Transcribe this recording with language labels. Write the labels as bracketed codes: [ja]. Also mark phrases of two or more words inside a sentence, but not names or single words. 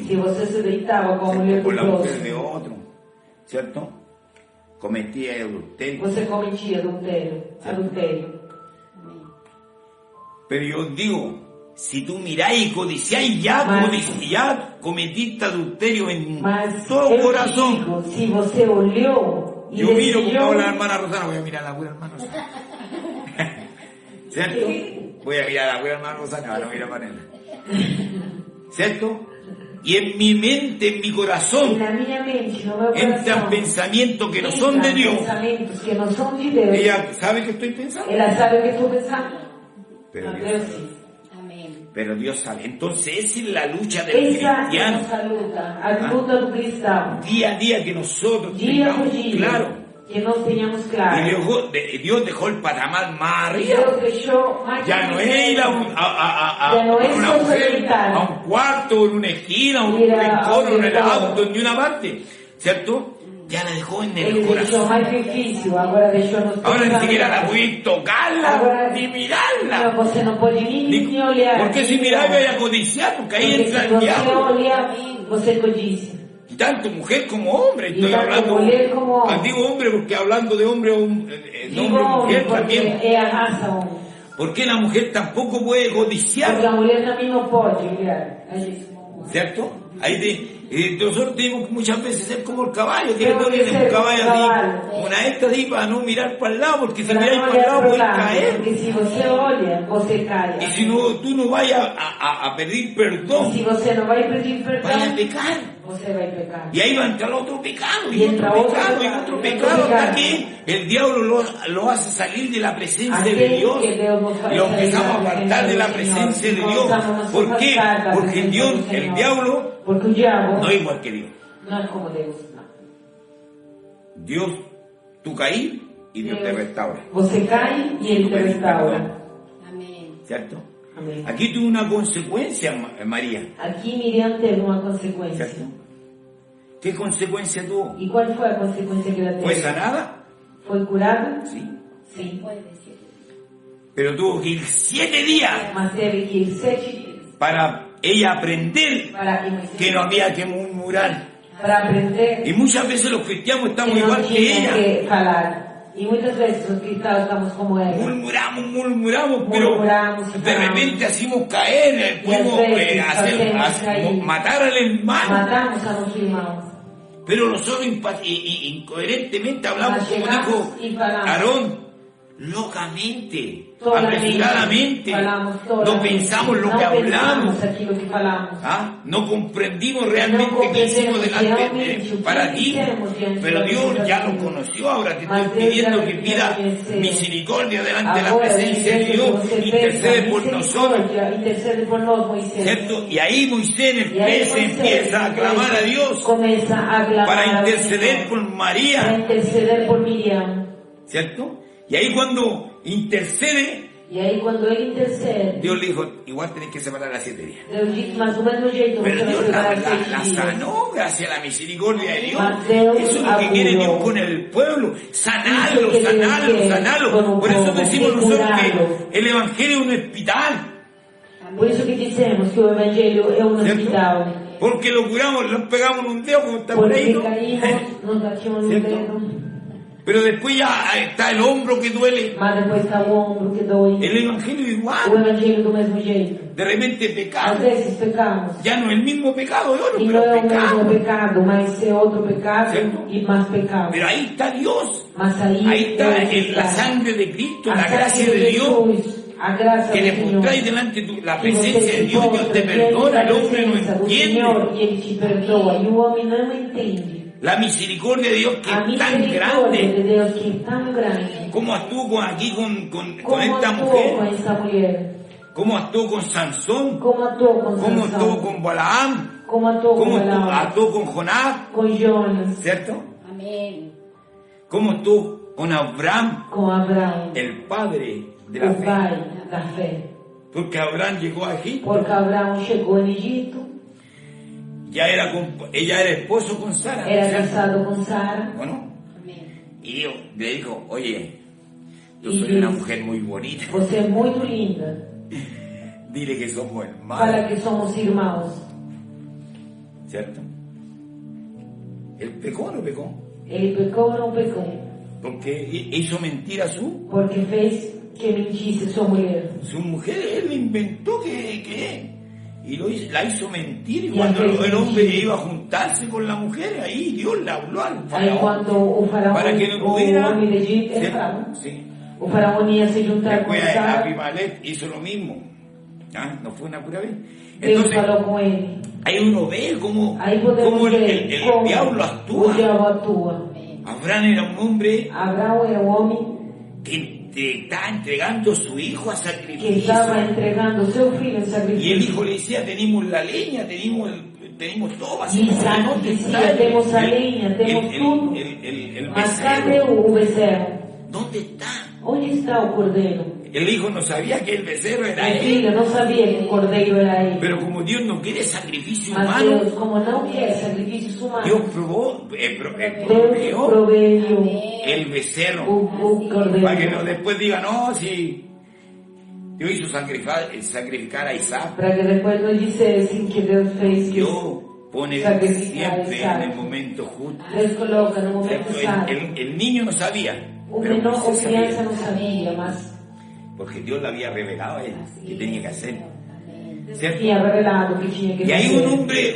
[pt] Se você se deitava com a mulher do [es] con la mujer de [pt] próximo, [es] otro, ¿cierto? Cometía adulterio. [pt] você cometia adultério. [es] Amén. Pero yo os digo, si tú miráis y codiciáis, ya cometiste adulterio en [pt] Mas [es] todo [pt] eu [es] corazón. [pt] digo, se você olhou e [es] Yo miro como [pt] desejou, [es] habla la hermana Rosana, voy a mirar a la buena hermana Rosana. ¿Cierto? Voy a mirar a la buena hermana Rosana, no mira para ella. ¿Cierto? Y en mi mente, en mi [pt] e [es] corazón, [pt] na minha mente, no meu [es] entran [pt] coração, [es] pensamientos que no son de [pt] entram [es] Dios. [pt] pensamentos que não são de Deus. [es] Ella sabe que estoy pensando, [pt] Ela sabe o que estou pensando. [es] pero [pt] Mas [es] Dios [pt] Deus [es] sabe. [pt] sim. [es] Amén. Pero Dios sabe. Entonces esa es la lucha del [pt] Essa é a [es] cristiano. [pt] nossa luta, a luta do cristão. [es] Día a día que nosotros [pt] Dia por [es] tengamos [pt] dia, [es] claro. [pt] que nós tenhamos [es] Y [pt] claro. [es] Dios dejó el patamar más arriba. [pt] Deus deixou mais [es] Ya no es ir a Ya no es una mujer, solicitar. a un cuarto, en una esquina, un Ir a rincón, un en el rincón. auto, en una parte, ¿cierto? Ya la dejó en [pt] Ele [es] el [pt] deixou [es] corazón. [pt] mais difícil, agora deixou nos [es] Ahora ni siquiera la [pt] pensamentos. [es] voy a tocarla [pt] Agora, [es] ni [pt] não, [es] mirarla. [pt] você não pode nem olhar. [es] Porque si miráis vais a codiciar, porque ahí [pt] Porque [es] entra [pt] se [es] el [pt] você [es] diablo. [pt] olhar, você codicia. [es] Y tanto mujer como hombre, estoy Y tanto hablando. mujer como hombre. Digo hombre porque hablando de hombre, Digo hombre o [pt] homem, [es] mujer también. [pt] porque é a raça homem. [es] Porque la mujer tampoco puede [pt] Porque [es] codiciar. [pt] a mulher também não pode olhar. A gente não pode. [es] ¿cierto? Nosotros tenemos que muchas veces ser como el caballo, que le ponen un caballo arriba, una esta ahí para no mirar para el lado, porque si miráis para el lado puedes caer. [pt] Porque si você olha, você cai. [es] Y si no, tú no vayas a pedir perdón, [pt] Se você não vai pedir [es] vayas a [pt] perdão, [es] pecar. [pt] você vai pecar. [es] Y ahí va a entrar otro pecado, Y y entra otro otro pecado, y pecado, otro y otro pecado, hasta pecado. que el diablo lo hace salir de la presencia de [pt] Aquel [es] Dios. [pt] que Deus nos faz [es] Lo [pt] sair [es] empezamos a [pt] da [es] apartar de la presencia del presencia de Señor. Dios. Comenzamos a ¿Por qué? [pt] apartar da [es] Porque presencia Dios, del el Señor. diablo, [pt] Porque o diabo [es] no es igual que Dios. [pt] não é como Deus. Não. [es] Dios, tú caí y Dios te restaura. [pt] Você cai e ele te restaura. [es] Amén. ¿Cierto? [pt] Amém. [es] Aquí tuvo una consecuencia, María. [pt] Aqui Miriam teve uma consequência. [es] ¿Cierto? ¿Qué consecuencia tuvo? [pt] E qual foi a consequência que ela teve? [es] ¿Fue sanada? [pt] Foi curada? [es] Sí. [pt] Sim. [es] Puede decir. Pero tuvo que ir 7 días [pt] Mas teve que ir 7 dias [es] para ella aprender [pt] para que Moisés, [es] que no había que murmurar. [pt] para aprender [es] Y muchas veces los cristianos estamos [pt] que não [es] igual que [pt] tinha [es] ella. [pt] que falar. E muitas vezes os cristãos estamos como ela. [es] Murmuramos, pero [pt] Murmuramos, [es] de repente hacemos caer, pudimos matar al hermano. [pt] Matamos a nosso irmão. [es] Pero nosotros incoherentemente hablamos, [pt] Mas [es] como llegamos dijo [pt] y falamos. [es] Aarón, locamente, Solamente apresuradamente, [pt] falamos [es] no solamente. pensamos lo [pt] Não [es] que hablamos. [pt] pensamos aquilo que falamos. [es] ¿Ah? No comprendimos realmente No qué hicimos comprendemos delante realmente para qué ti, hicimos delante pero de Dios ti. ya lo conoció. Ahora te [pt] Mas [es] estoy [pt] Deus [es] pidiendo [pt] já [es] que [pt] te [es] pida [pt] conheceu. [es] misericordia delante de la [pt] Agora, [es] presencia de Dios, intercede por nosotros, [pt] intercede por nós, Moisés. [es] ¿cierto? Y ahí Moisés en el Y ahí 13 Moisés, empieza a clamar a Dios comienza a clamar para al interceder Señor, por para María, [pt] interceder por Miriam. [es] ¿cierto? Y ahí cuando intercede, [pt] E aí quando ele intercede, [es] Dios le dijo, igual tenés que separar a 7 días. [pt] Deus diz, mas do mesmo jeito você [es] Pero [pt] vai [es] Dios [pt] separar [es] la [pt] 7 dias. [es] sanó gracias a la misericordia de Dios. [pt] Mas Deus [es] Eso es lo que quiere curó. Dios con el pueblo. Sanarlo, Eso que Dios sanarlo, quiere con sanarlo. un Por eso pueblo, decimos que nosotros curarlo. que el Evangelio es un hospital. [pt] Por isso que dizemos que o Evangelho é um [es] ¿Cierto? [pt] hospital. [es] Porque lo curamos, lo pegamos en un dedo como está por ahí, [pt] Porque [es] ¿no? [pt] caímos, nos batimos no [es] ¿Cierto? [pt] dedo, [es] Pero después ya está el hombro que duele. [pt] mas depois está o ombro que dói. [es] El Evangelio [pt] O [es] igual. [pt] Evangelho do mesmo jeito. [es] De repente [pt] Às [es] pecamos. [pt] vezes pecamos. [es] Ya no es el mismo pecado de oro, [pt] E não [es] pero [pt] é o mesmo [es] pecamos. [pt] pecado, mas é outro pecado [es] ¿Cierto? [pt] e mais pecado. [es] Pero ahí está Dios. [pt] Mas aí [es] Ahí está [pt] Deus [es] en la [pt] está. [es] sangre de Cristo, [pt] A [es] la sangre gracia [pt] de [es] de Dios. [pt] Jesus, a graça [es] Que [pt] do [es] le [pt] Senhor. [es] mostráis delante la [pt] Que [es] presencia [pt] você [es] de [pt] se [es] Dios, Dios [pt] postra [es] te [pt] diante [es] perdona, [pt] da [es] el hombre no [pt] presença do [es] entiende. [pt] Senhor e Ele te perdoa. E o homem não entende. [es] La misericordia de Dios que [pt] A [es] es tan [pt] misericórdia de [es] grande, [pt] Deus que é tão grande. [es] como actuó aquí con [pt] Como [es] esta [pt] atuou com [es] mujer, [pt] essa mulher? [es] como actuó con Sansón, [pt] Como atuou com [es] como actuó [pt] Sansão? [es] con Balaam, [pt] Como atuou com [es] como [pt] Balaão? [es] actuó con Jonás, [pt] Com Jonas? [es] ¿cierto? Amén. Como actuó con Abraham, [pt] Com Abraão? [es] el padre de la [pt] O [es] fe. [pt] pai da fé. [es] Porque Abraham llegó a Egipto, [pt] Porque Abraão chegou no Egito, [es] ella era esposo con Sara, [pt] era [es] ¿cierto? [pt] casado com Sara. [es] Bueno, Amén. y Dios le dijo, oye, yo Y soy una dice, mujer muy bonita, [pt] Você é muito linda. [es] dile que somos hermanos, [pt] Fala que somos irmãos. [es] ¿cierto? Él pecó o no pecó, [pt] Ele pecou ou não pecou? [es] porque hizo mentir a [pt] Porque fez que mentisse sua mulher. [es] su mujer, él inventó que y la hizo mentir, y Y cuando aquel el hombre mentir. iba a juntarse con la mujer, ahí Dios le habló al [pt] Aí [es] faraón, [pt] quando o faraó, [es] para que no [pt] o [es] pudiera, [pt] homem de Egito, [es] ¿sí? [pt] é faraó. [es] Sí. [pt] O faraó ia se juntar com [es] Después [pt] Sara. [es] Abimelech hizo lo mismo. ¿Ah? No fue una pura vez. [pt] Deus [es] Entonces, [pt] falou com ele. [es] ahí uno ve cómo [pt] Aí podemos [es] el [pt] ver como [es] diablo [pt] o [es] actúa. [pt] diabo atua. [es] Abraham era un hombre [pt] Abraão era um homem [es] que está entregando a su hijo a [pt] que [es] sacrificio. [pt] estava entregando seu filho em [es] Y el [pt] sacrifício. [es] hijo le decía, tenemos la leña, tenemos todo. [pt] E Isaac dizia, temos a lenha, temos tudo. [es] El [pt] Mas cadê [es] becerro? [pt] o bezerro? [es] ¿Dónde está? [pt] Onde está o cordeiro? [es] El hijo no sabía que el becerro era [pt] O [es] él. [pt] filho não sabia que o cordeiro era ele. [es] Pero como Dios no quiere sacrificio [pt] Mas [es] humano, [pt] Deus, como não quer sacrifícios [es] Dios [pt] humanos, [es] proveyó [pt] Deus proveiu [es] el becerro. [pt] o [es] Para que no [pt] cordeiro. [es] después diga, no, si Dios hizo sacrificar a Isaac. [pt] Para que depois não dissessem que Deus fez que [es] Dios pone [pt] sacrificar a [es] siempre [pt] Isaac. [es] en el momento justo. [pt] Deus coloca no momento [es] ¿Cierto? [pt] sábio. [es] El niño no sabía, [pt] O [es] pero [pt] menor ou [es] Moisés [pt] criança [es] sabía, [pt] não sabia, mas [es] porque Dios le había revelado a él que tenía que hacer. ¿cierto? [pt] tinha revelado que tinha que [es] Y ahí [pt] fazer.